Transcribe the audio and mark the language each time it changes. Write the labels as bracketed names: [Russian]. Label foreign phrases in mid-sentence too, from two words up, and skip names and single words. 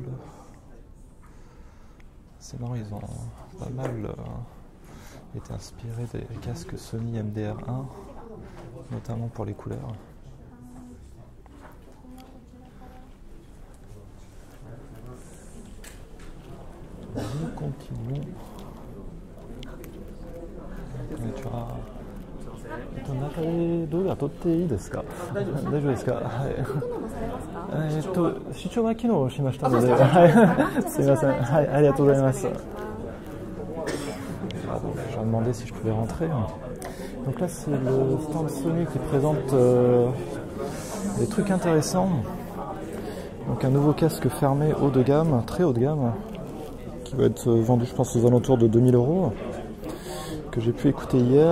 [French] C'est marrant, ils ont pas mal été inspirés des casques Sony MDR1, notamment pour les couleurs. Nous continuons. [Japanese] こんにちは。中でどうや撮っていいですか？大丈夫ですか？はい。視聴は機能しましたので、はい。すみません。はい、ありがとうございます。 [French] Je leur demandais si je pouvais rentrer. Donc là, c'est le stand Sony qui présente des trucs intéressants. Donc un nouveau casque fermé haut de gamme, très haut de gamme, qui va être vendu, je pense, aux alentours de 2000 €, que j'ai pu écouter hier.